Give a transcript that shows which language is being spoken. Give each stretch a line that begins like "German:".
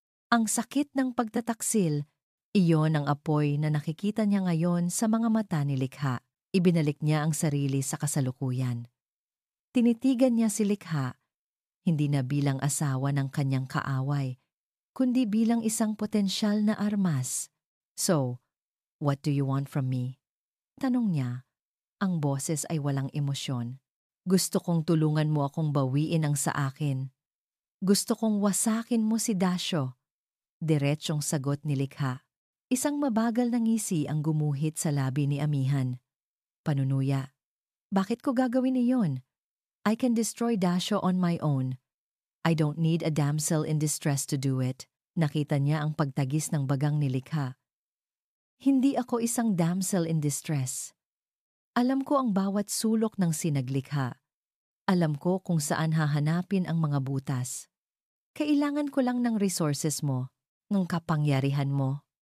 Filipino: Ang sakit ng pagtataksil, iyon ang apoy na nakikita niya ngayon sa mga mata ni Likha. Ibinalik niya ang sarili sa kasalukuyan. Tinitigan niya si Likha, hindi na bilang asawa ng kanyang kaaway, kundi bilang isang potensyal na armas.
English: So, what do you want from me?
Filipino: Tanong niya, ang boses ay walang emosyon. Gusto kong tulungan mo akong bawiin ang sa akin. Gusto kong wasakin mo si Dasio. Diretsyong sagot ni Likha. Isang mabagal na ngisi ang gumuhit sa labi ni Amihan. Panunuya, bakit ko gagawin iyon?
English: I can destroy Dasio on my own. I don't need a damsel in distress to do it.
Filipino: Nakita niya ang pagtagis ng bagang nilikha. Hindi ako isang damsel in distress. Alam ko ang bawat sulok ng sinaglikha. Alam ko kung saan hahanapin ang mga butas. Kailangan ko lang ng resources mo, ng kapangyarihan mo.